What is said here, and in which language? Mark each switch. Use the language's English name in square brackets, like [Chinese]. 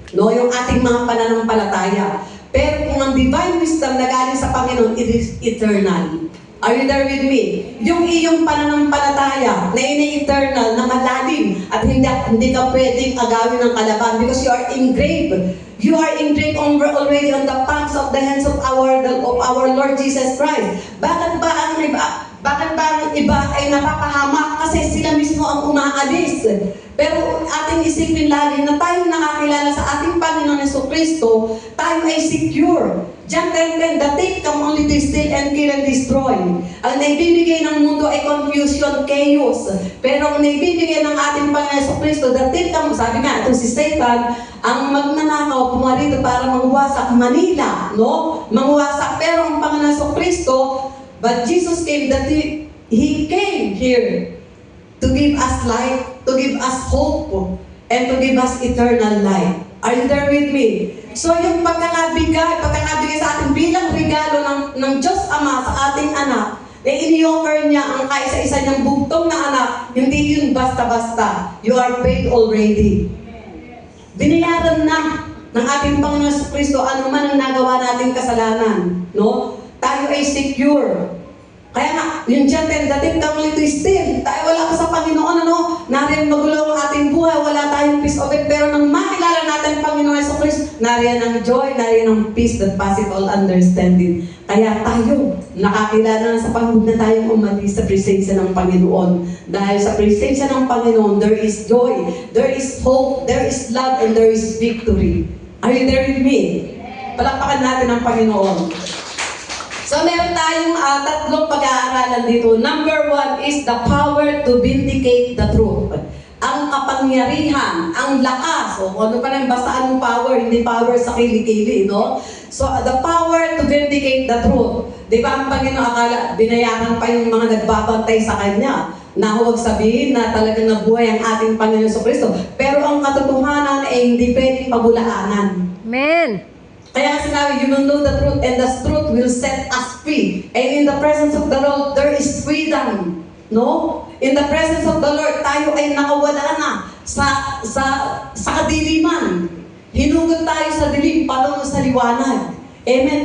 [Filipino] No, yung ating mga pananampalataya. Pero kung ang divine wisdom na galing sa Panginoon, [English] it is eternal. Are you there with me? [Filipino] Yung iyong pananampalataya na ini-eternal, na malalim, at hindi ka pwedeng agawin ng kalaban [English] because you are engraved. You are engraved already on the palms of the hands of our Lord Jesus Christ. [Filipino] Bakit ba ang iba ay napapahamak? Kasi sila mismo ang umaalis. Pero ating isipin lagi na tayo nakakilala sa ating Panginoon Jesucristo, tayo ay secure. [English] John 10:10, the thief come only to steal and kill and destroy. [Filipino] Ang naibibigay ng mundo ay confusion, chaos. Pero ang naibibigay ng ating Panginoon Jesucristo, [English] the thief come, [Filipino] sabi nga, ito si Satan, ang magnanakaw, pumarito para mangwasak Manila, no? Mangwasak. Pero ang Panginoon Jesucristo, [English] but Jesus came that He came here to give us life, to give us hope, and to give us eternal life. Are you there with me? [Filipino] So yung pagkakabigay sa ating bilang regalo ng Diyos Ama sa ating anak, na ini-offer niya ang kaisa-isa niyang bugtong na anak, hindi yun basta-basta. [English] You are paid already. [Filipino] Binayaran na ng ating Panginoon Jesucristo ano man ang nagawa nating kasalanan. No? Tayo ay secure. Kaya nga, yung John 10, dating kang ulit [English] to steal. [Filipino] Tayo wala ka sa Panginoon, nariyan magulo ang ating buhay, wala tayong peace of it. Pero nang makilala natin ang Panginoon Jesucristo, nariyan ang joy, nariyan ang [English] peace that passes all understanding. [Filipino] Kaya tayo, nakakilala na sa panahon na tayong umalis sa presensya ng Panginoon. Dahil sa presensya ng Panginoon, [English] there is joy, there is hope, there is love, and there is victory. Are you there with me? [Filipino] Palakpakan natin ang Panginoon. So meron tayong tatlong pag-aaralan dito. [English] Number 1 is the power to vindicate the truth. [Filipino] Ang kapangyarihan, ang lakas, o ano pa rin, basta anong power, hindi power sa kilikili, no? [English] So the power to vindicate the truth. [Filipino] Di ba ang Panginoon akala, binayaran pa yung mga nagbabantay sa Kanya, na huwag sabihin na talagang nabuhay ang ating Panginoon Jesucristo. Pero ang katotohanan ay hindi pwedeng pagulaanan. Amen. Kaya sinabi, [English] you will know the truth and the truth will set us free. And in the presence of the Lord, there is freedom. No? In the presence of the Lord, [Filipino] tayo ay nakawala na sa kadiliman. Hinugot tayo sa dilim, patungo sa liwanag. Amen.